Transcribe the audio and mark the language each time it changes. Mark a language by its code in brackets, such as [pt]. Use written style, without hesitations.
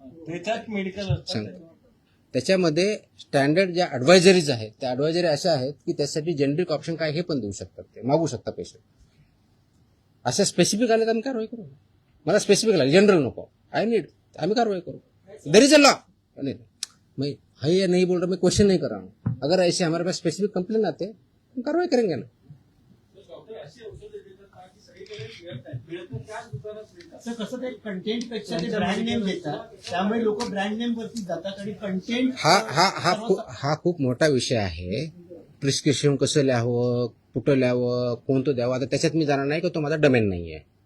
[mr] त्याच्यात मेडिकल सांग. त्याच्यामध्ये स्टँडर्ड ज्या ऍडवायझरीज आहेत त्या ऍडवायझरी अशा आहेत की त्यासाठी जेनरिक ऑप्शन काय हे पण देऊ शकतात, ते मागू शकता पेशंट. अशा स्पेसिफिक आले तर आम्ही कारवाई करू. मला स्पेसिफिक लागले, जनरल नको, आम्ही कारवाई करू. [en] There is a law. [hi] मैं है नहीं बोल रहा, मैं क्वेश्चन नहीं कर रहा हूँ. अगर ऐसे हमारे पास स्पेसिफिक कंप्लेन आते हैं हम कार्रवाई करेंगे ना. [mr] असं कसं ते कंटेंट पेक्षा ते ब्रँड नेम देतात, त्यामुळे लोक ब्रँड नेम वरती जातात आणि कंटेंट हा खूप मोठा विषय आहे. प्रिस्क्रिप्शन कसं लिहावं, कुठं लिहावं, कोणतं द्यावं, आता त्याच्यात मी जाणार नाही की तो माझा डोमेन नाही आहे.